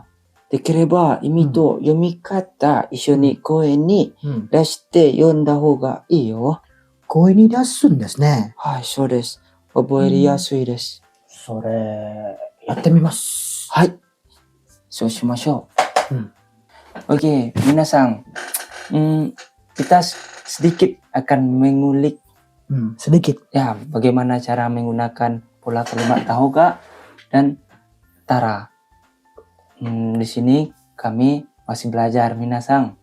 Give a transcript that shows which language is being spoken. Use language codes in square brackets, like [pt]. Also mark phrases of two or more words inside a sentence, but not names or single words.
[ja] できれば意味と読み方一緒に声に出して読んだ方がいいよ。声に出すんですね。はい、そうです。覚えやすいです。それ、やってみます。はい。そうしましょう。Oke, minasang. [id] Kita sedikit akan mengulik sedikit. ya bagaimana cara menggunakan pola kalimat tahoga dan tara. Di sini kami masih belajar minasang.